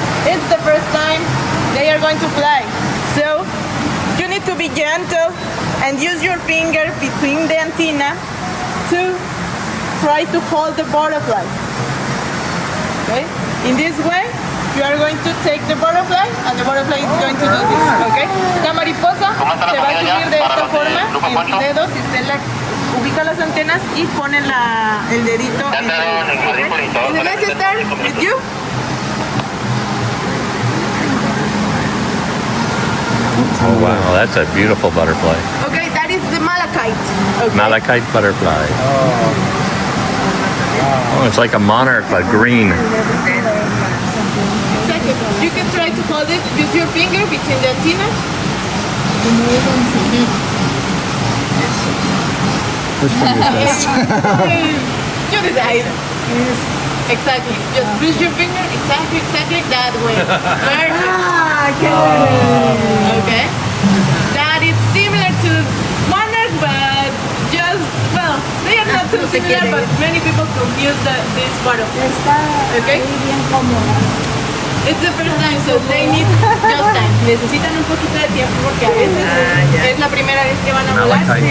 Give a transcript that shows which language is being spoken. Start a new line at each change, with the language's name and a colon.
English: It's the first time they are going to fly. So you need to be gentle and use your finger between the antenna to try to hold the butterfly. Okay? In this way, you are going to take the butterfly and the butterfly is going to do this. Okay?
Spanish: La mariposa se va a subir de esta forma en sus dedos y usted ubica las antenas y pone el dedito en el...
English: Is it nice to start with you? Oh wow, that's a beautiful butterfly. Okay, that is the malachite. Okay. Malachite butterfly. Oh, it's like a monarch, but green. Exactly. You can try to hold it with your finger between the antenna. You decide. Exactly. Just push your finger exactly that way. Okay. That is similar to monarch, but just, well, they are not too similar, but many people confuse this part of it. Okay? It's the first time, so they need just time.
Spanish: Necesitan un poquito de tiempo porque a veces es la primera vez que van a volar.